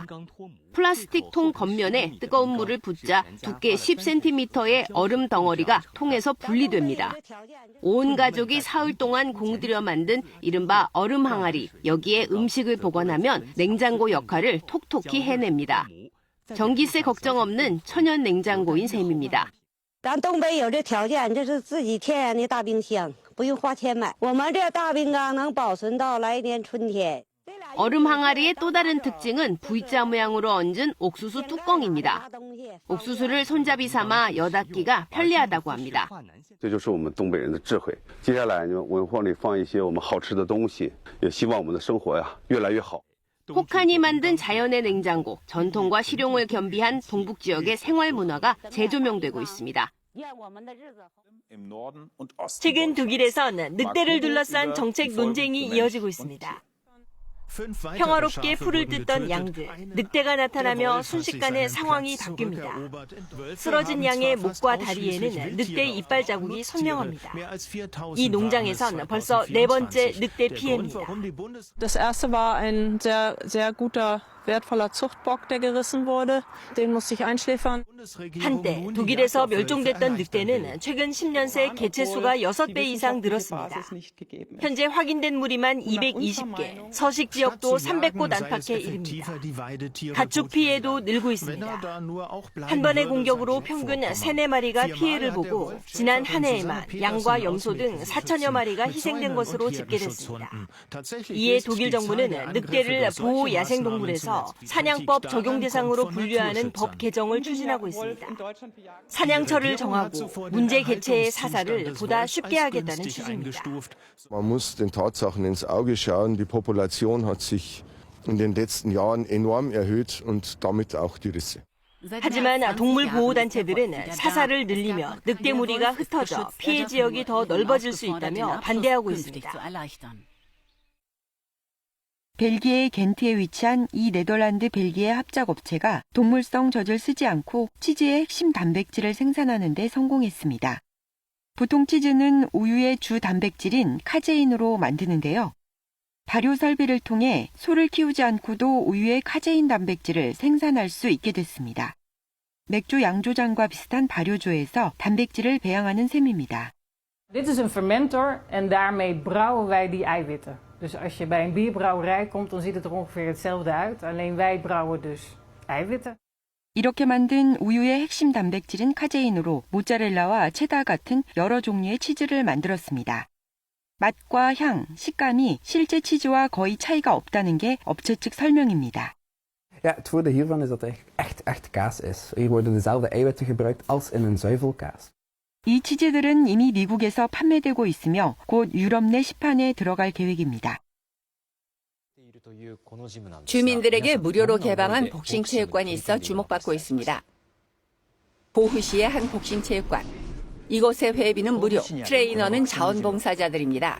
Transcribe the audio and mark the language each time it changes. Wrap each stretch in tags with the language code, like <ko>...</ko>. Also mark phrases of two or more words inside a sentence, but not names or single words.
<ko>플라스틱 통 겉면에 뜨거운 물을 붓자 두께 10cm의 얼음 덩어리가 통에서 분리됩니다. 온 가족이 사흘 동안 공들여 만든 이른바 얼음 항아리, 여기에 음식을 보관하면 냉장고 역할을 톡톡히 해냅니다. 전기세 걱정 없는 천연 냉장고인 셈입니다.</ko> <zh>咱东北有这条件，这是自己天然的大冰箱，不用花钱买。我们这大冰缸能保存到来年春天。</zh> <ko>얼음 항아리의 또 다른 특징은 V자 모양으로 얹은 옥수수 뚜껑입니다. 옥수수를 손잡이 삼아 여닫기가 편리하다고 합니다.</ko> <zh>这就是我们东北人的智慧。接下来呢，我往里放一些我们好吃的东西，也希望我们的生活呀越来越好。</zh> <ko>혹한이 만든 자연의 냉장고, 전통과 실용을 겸비한 동북 지역의 생활 문화가 재조명되고 있습니다. 최근 독일에선 늑대를 둘러싼 정책 논쟁이 이어지고 있습니다. 평화롭게 풀을 뜯던 양들, 늑대가 나타나며 순식간에 상황이 바뀝니다. 쓰러진 양의 목과 다리에는 늑대 이빨 자국이 선명합니다. 이 농장에선 벌써 4번째 늑대 피해입니다.</ko> <de>Das erste war ein sehr guter, wertvoller Zuchtbock, der gerissen wurde. Den musste ich einschläfern.</de> <ko>한때 독일에서 멸종됐던 늑대는 최근 10년 새 개체수가 6배 이상 늘었습니다. 현재 확인된 무리만 220개, 서식 지역도 300곳 안팎에 이릅니다. 가축 피해도 늘고 있습니다. 한 번의 공격으로 평균 3-4마리가 피해를 보고 지난 한 해에만 양과 염소 등 4천여 마리가 희생된 것으로 집계됐습니다. 이에 독일 정부는 늑대를 보호 야생동물에서 사냥법 적용 대상으로 분류하는 법 개정을 추진하고 있습니다. 사냥처를 정하고 문제 개체의 사살을 보다 쉽게 하겠다는 취지입니다.</ko> <de>Man muss den Tatsachen ins Auge schauen. Die Population hat sich in den letzten Jahren enorm erhöht und damit auch die Risse.</de> <ko>하지만 동물보호단체들은 사살을 늘리면 늑대 무리가 흩어져 피해 지역이 더 넓어질 수 있다며 반대하고 있습니다. 벨기에의 겐트에 위치한 이 네덜란드 벨기에 합작업체가 동물성 젖을 쓰지 않고 치즈의 핵심 단백질을 생산하는 데 성공했습니다. 보통 치즈는 우유의 주 단백질인 카제인으로 만드는데요. 발효 설비를 통해 소를 키우지 않고도 우유의 카제인 단백질을 생산할 수 있게 됐습니다. 맥주 양조장과 비슷한 발효조에서 단백질을 배양하는 셈입니다.</ko> <nl>Dit is een fermenter en daarmee brouwen wij die eiwitten. Dus als je bij een bierbrouwerij komt, dan ziet het er ongeveer hetzelfde uit. Alleen wij brouwen dus eiwitten.</nl> <ko>이렇게 만든 우유의 핵심 단백질인 카제인으로 모짜렐라와 체다 같은 여러 종류의 치즈를 만들었습니다. 맛과 향, 식감이 실제 치즈와 거의 차이가 없다는 게 업체 측 설명입니다.</ko> <nl>Ja, het voordeel hiervan is dat het echt kaas is. Hier worden dezelfde eiwitten gebruikt als in een zuivelkaas.</nl> <ko>이 치즈들은 이미 미국에서 판매되고 있으며 곧 유럽 내 시판에 들어갈 계획입니다. 주민들에게 무료로 개방한 복싱 체육관이 있어 주목받고 있습니다. 보흐시의 한 복싱 체육관. 이곳의 회비는 무료, 트레이너는 자원봉사자들입니다.</ko>